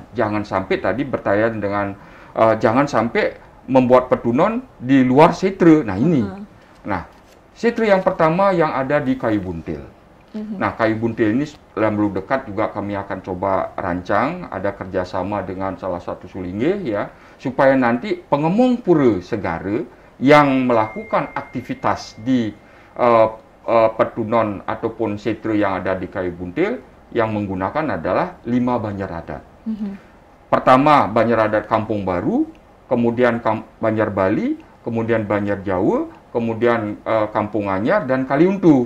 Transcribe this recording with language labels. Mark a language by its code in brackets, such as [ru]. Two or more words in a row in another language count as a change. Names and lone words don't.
[id] Jangan sampai tadi bertanya dengan jangan sampai membuat petunon di luar setra. Nah, ini. Nah, setra yang pertama yang ada di Kayu Buntil. Nah, Kayu Buntil ini dalam waktu dekat juga kami akan coba rancang, ada kerjasama dengan salah satu sulingge ya, supaya nanti pengemong pura segara yang melakukan aktivitas di petunon ataupun setra yang ada di Kayu Buntil yang menggunakan adalah 5 banjar adat. Pertama, banjar adat Kampung Baru, kemudian Banjar Bali, kemudian Banjar Jawa, kemudian Kampung Anyar dan Kaliuntu.